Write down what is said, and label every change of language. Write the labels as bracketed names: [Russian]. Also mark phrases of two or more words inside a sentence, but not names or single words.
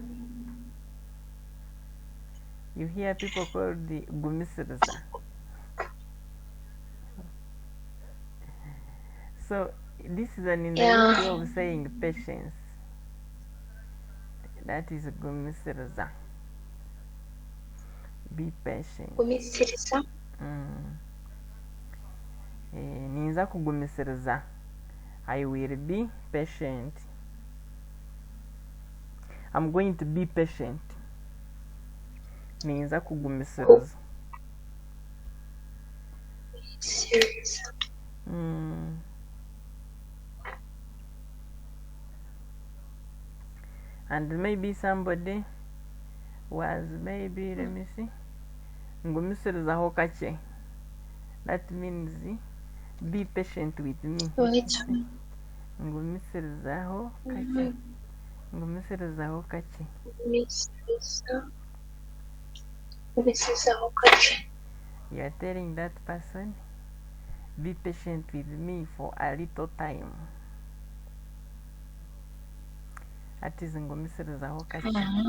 [English] You hear people called the gumisiriza. So this is an indirect way of saying patience. That is gumisiriza. Be patient. [Nyankole] Gumisiriza. ninza kugumisiriza. [English] I will be patient. I'm going to be patient. [Nyankole] Ninza kugumisiriza. [English] Serious. And maybe somebody was, maybe, let me see, [Nyankole] ngumisirizaho kake. [English] That means be patient with me. Wait. [Nyankole] Ngumisirizaho kake. Ngumisirizaho kake. [English] You are telling that person, be patient with me for a little time. That is [Nyankole] ngumisirizaho kake.